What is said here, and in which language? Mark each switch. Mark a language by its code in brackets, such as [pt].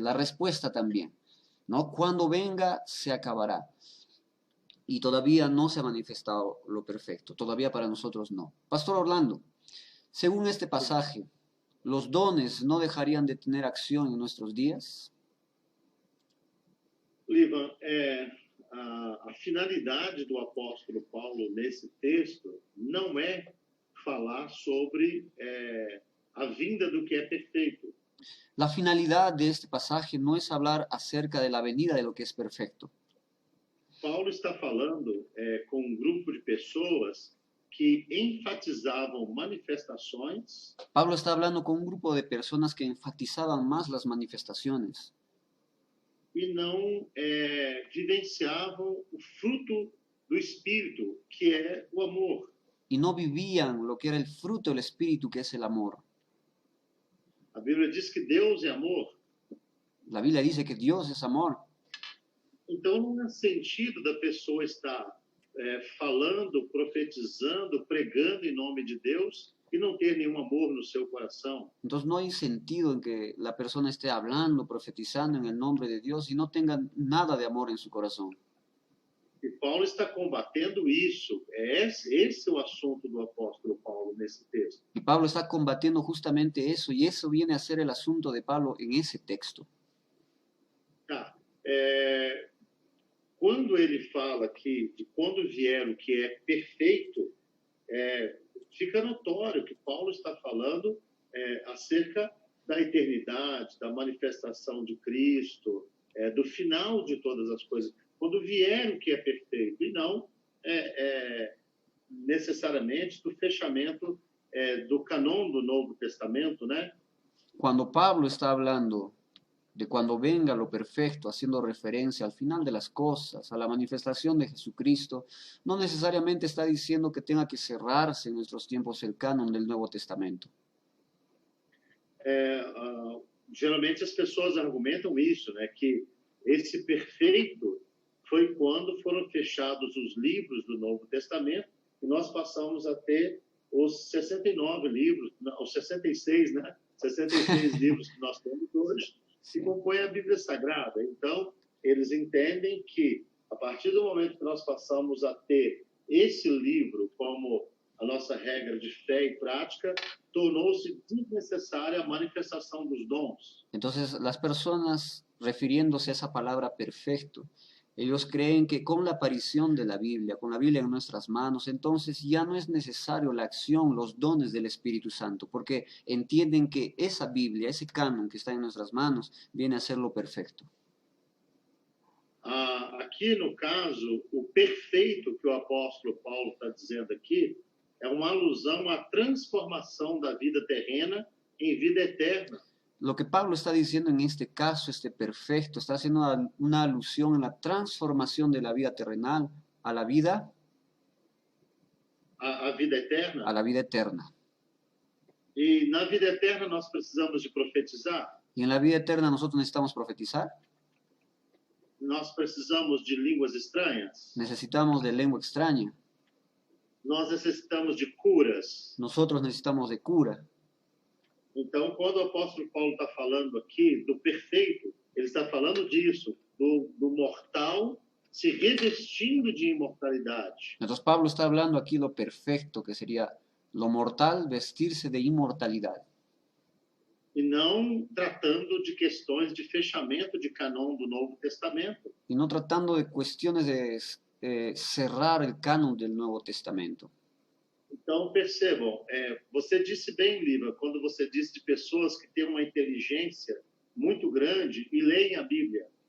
[es] La respuesta también, ¿no? Cuando venga, se acabará. Y todavía no se ha manifestado lo perfecto, todavía para nosotros no. Pastor Orlando, según este pasaje, ¿los dones no dejarían de tener acción en nuestros días? [pt] Livan, a finalidade do apóstolo Paulo nesse texto não é falar sobre a vinda do que é perfeito. [es] La finalidad de este pasaje no es hablar acerca de la venida de lo que es perfecto. [pt] Paulo está falando com um grupo de pessoas que enfatizavam manifestações [es] Pablo está hablando con un grupo de personas que enfatizaban más las manifestaciones [pt] e não vivenciavam o fruto do Espírito, que é o amor. [es] y no vivían lo que era el fruto del Espíritu, que es el amor. [pt] A Bíblia diz que Deus é amor. [es] La Biblia dice que Dios es amor. [pt] Então, não há sentido da pessoa estar falando, profetizando, pregando em nome de Deus e não ter nenhum amor no seu coração. [es] Entonces no hay sentido en que la persona esté hablando, profetizando en el nombre de Dios y no tenga nada de amor en su corazón. [pt] E Paulo está combatendo isso. Esse é o assunto do apóstolo Paulo nesse texto. [es] Y Pablo está combatiendo justamente eso, y eso viene a ser el asunto de Pablo en ese texto. [pt] Tá. Quando ele fala aqui de quando vier o que é perfeito, fica notório que Paulo está falando acerca da eternidade, da manifestação de Cristo, do final de todas as coisas. Quando vier o que é perfeito, e não necessariamente do fechamento do canon do Novo Testamento, né? [es] Cuando Pablo está hablando de cuando venga lo perfecto, haciendo referencia al final de las cosas, a la manifestación de Jesucristo, no necesariamente está diciendo que tenga que cerrarse en nuestros tiempos el canon del Nuevo Testamento. [pt] Geralmente as pessoas argumentam isso, né? Que esse perfeito foi quando foram fechados os livros do Novo Testamento e nós passamos a ter os 69 livros, os 66, né? 66 livros que nós temos hoje, que compõem a Bíblia Sagrada. Então, eles entendem que, a partir do momento que nós passamos a ter esse livro como a nossa regra de fé e prática, tornou-se desnecessária a manifestação dos dons. [es] Entonces, las personas, refiriéndose a esa palabra perfecto, ellos creen que con la aparición de la Biblia, con la Biblia en nuestras manos, entonces ya no es necesario la acción, los dones del Espíritu Santo, porque entienden que esa Biblia, ese canon que está en nuestras manos, viene a ser lo perfecto. [pt] Aqui, no caso, o perfeito que o apóstolo Paulo está dizendo aqui é uma alusão à transformação da vida terrena em vida eterna. [es] Lo que Pablo está diciendo en este caso, este perfecto, está haciendo una alusión en la transformación de la vida terrenal a la vida, [pt] a vida eterna. [es] a la vida eterna. [pt] E na vida eterna nós precisamos de profetizar. [es] Y en la vida eterna nosotros necesitamos profetizar. [pt] Nós precisamos de línguas estranhas. [es] Necesitamos de lengua extraña. [pt] Nós necessitamos de curas. [es] Nosotros necesitamos de cura. [pt] Então, quando o apóstolo Paulo está falando aqui do perfeito, ele está falando disso, do mortal se revestindo de imortalidade. [es] Entonces Pablo está hablando aquí lo perfecto, que sería lo mortal vestirse de inmortalidad. [pt] E não tratando de questões de fechamento de canon do Novo Testamento. [es] Y no tratando de cuestiones de cerrar el canon del Nuevo Testamento. [pt] Então, percebam, você disse bem, Liva, quando você disse de pessoas que têm uma inteligência muito grande e leem a Bíblia.